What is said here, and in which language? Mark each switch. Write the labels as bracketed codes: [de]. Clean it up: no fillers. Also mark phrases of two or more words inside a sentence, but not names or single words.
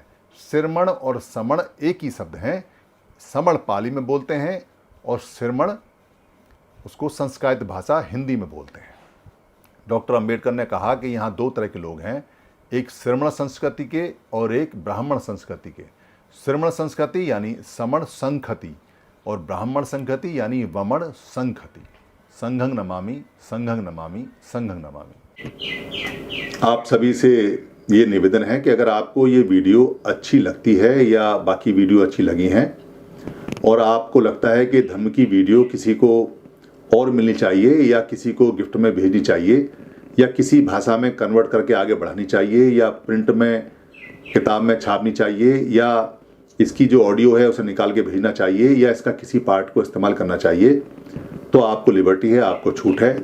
[hi] सिरमण और समण एक ही शब्द हैं। समण पाली में बोलते हैं और सिरमण उसको संस्कृत भाषा हिंदी में बोलते हैं। डॉक्टर अंबेडकर ने कहा कि यहाँ दो तरह के लोग हैं, एक सिरमण संस्कृति के और एक ब्राह्मण संस्कृति के। सिरमण संस्कृति यानी समण संखति और ब्राह्मण संखति यानी वमण संखति। [pi] संघं नमामि, संघं नमामि, संघं नमामि। [hi] आप सभी से ये निवेदन है कि अगर आपको ये वीडियो अच्छी लगती है या बाकी वीडियो अच्छी लगी हैं और आपको लगता है कि धर्म की वीडियो किसी को और मिलनी चाहिए या किसी को गिफ्ट में भेजनी चाहिए या किसी भाषा में कन्वर्ट करके आगे बढ़ानी चाहिए या प्रिंट में, किताब में छापनी चाहिए या इसकी जो ऑडियो है उसे निकाल के भेजना चाहिए या इसका किसी पार्ट को इस्तेमाल करना चाहिए, तो आपको लिबर्टी है, आपको छूट है।